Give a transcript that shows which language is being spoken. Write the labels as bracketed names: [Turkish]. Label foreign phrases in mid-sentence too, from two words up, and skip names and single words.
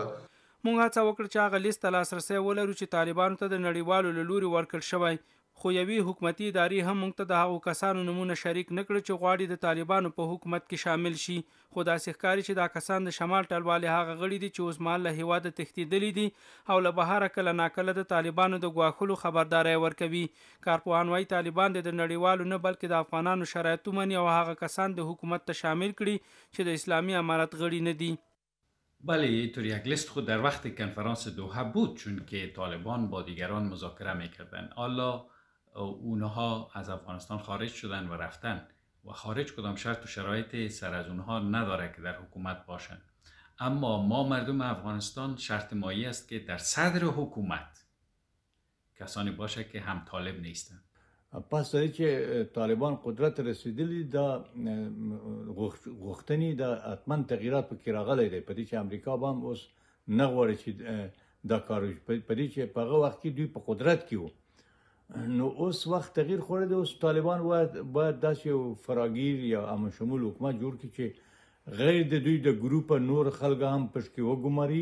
[Pashto] موږ هڅه وکړه چې هغه لیست ته لاسرسی ولرو چې طالبانو ته د نړیوالو له لوري ورکړل شوی، خو یوې حکومتي ادارې هم موږ ته د هغو کسانو نومونه شریک نه کړه چې غواړي د طالبانو په حکومت کې شامل شي، خو داسې ښکاري چې دا کسان د شمال ټلوالې هغه غړي دي چې اوس مهال له هېواده تښتېدلي دي او له بهره کله ناکله د طالبانو د ګواښلو خبرداری ورکوي. کارپوهان وایي طالبان د نړیوالو نه بلکې د افغانانو شرایط ومني او هغه کسان د حکومت ته شامل کړي چې د اسلامي امارت غړي نه دي. [Persian] بله اینطور یک لیست خود در وقت کنفرانس دوحه بود، چون که طالبان با دیگران مذاکره میکردن. حالا اونها از افغانستان خارج شدن و رفتن و خارج کدام شرط و شرایط سر از اونها نداره که در حکومت باشن، اما ما مردم افغانستان شرط مایی است که در صدر حکومت کسانی باشه که هم طالب نیستن. [Pashto] پس داری که طالبان قدرت رسیدلی دا غوښتنې دا حتما تغییرات پکې راغلی دی، په دې چې امریکا به هم اوس نه غواړي چې دا کار وشي، په دې چې په هغه وخت کې دوی په قدرت کې وو، نو اوس وخت تغییر خوړی دی. اوس طالبان باید داسې یو فراگیر یا امن شمول حکومت جوړ کړي چې غیر د دوی د ګروپه نور خلک هم پشکې وګماري.